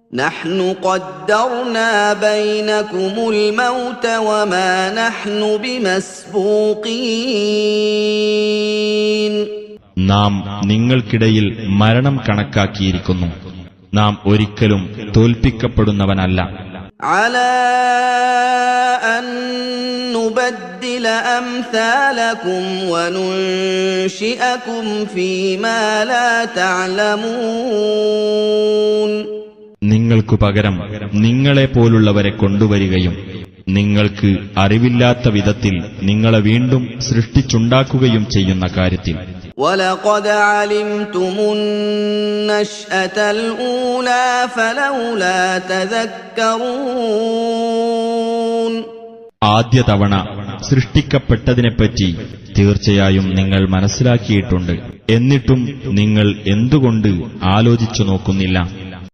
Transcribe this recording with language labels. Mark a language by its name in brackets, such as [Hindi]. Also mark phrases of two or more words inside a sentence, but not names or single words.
[Arabic] نحن قدرنا بينكم الموت وما نحن بمسبوقين [Malayalam] നാം നിങ്ങൾക്കിടയിൽ മരണം കണക്കാക്കിയിരിക്കുന്നു. നാം ഒരിക്കലും തോൽപ്പിക്കപ്പെടുന്നവനല്ല. [Arabic] على أن نبدل أمثالكم وننشئكم فيما لا تعلمون [Malayalam] നിങ്ങൾക്കു പകരം നിങ്ങളെപ്പോലുള്ളവരെ കൊണ്ടുവരികയും നിങ്ങൾക്ക് അറിവില്ലാത്ത വിധത്തിൽ നിങ്ങളെ വീണ്ടും സൃഷ്ടിച്ചുണ്ടാക്കുകയും ചെയ്യുന്ന കാര്യത്തിൽ [Arabic] وَلَقَدْ عَلِمْتُمُ النَّشْأَةَ الْأُولَى فَلَوْلَا تَذَكَّرُونَ [Malayalam] ആദ്യ തവണ സൃഷ്ടിക്കപ്പെട്ടതിനെപ്പറ്റി തീർച്ചയായും നിങ്ങൾ മനസ്സിലാക്കിയിട്ടുണ്ട്. എന്നിട്ടും നിങ്ങൾ എന്തുകൊണ്ട് ആലോചിച്ചു നോക്കുന്നില്ല?